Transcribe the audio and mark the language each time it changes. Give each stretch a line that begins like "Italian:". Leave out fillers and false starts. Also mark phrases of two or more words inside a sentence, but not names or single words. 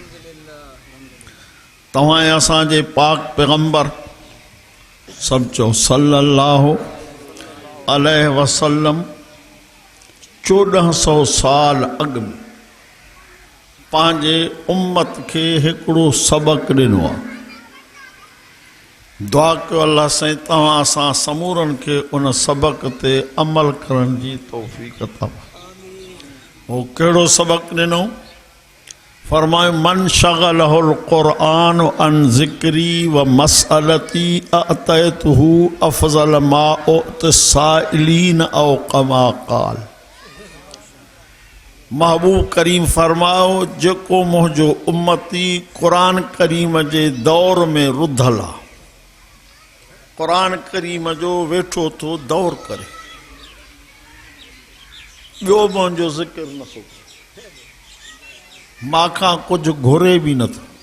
Sindhi: तव्हां असांजे पाक पैगंबर सभचो
Arabic: صلى الله عليه وسلم
Sindhi: 1400 साल अॻु में पंहिंजे उम्मत के हिकिड़ो सबक़ ॾिनो आहे। दुआ कयो अल्लाह साईं तव्हां असां समूरनि खे उन सबक़ ते अमल करण जी तौफ़ीक़ अता फरमाए। उहो कहिड़ो सबक़ ॾिनो? फरमायो
Arabic: من شغله القرآن عن ذكري و مسألتي أعطيته أفضل ما أعطي السائلين أو كما قال.
Sindhi: महबूब करीम फरमाओ जेको मुंहिंजो उम्मती क़ुरान करीम जे दौर में रुधल आहे, क़ुरान करीम जो वेठो थो दौर करे, ॿियो मुंहिंजो ज़िक्र नथो करे, मां कुछ घुरे भी नथो।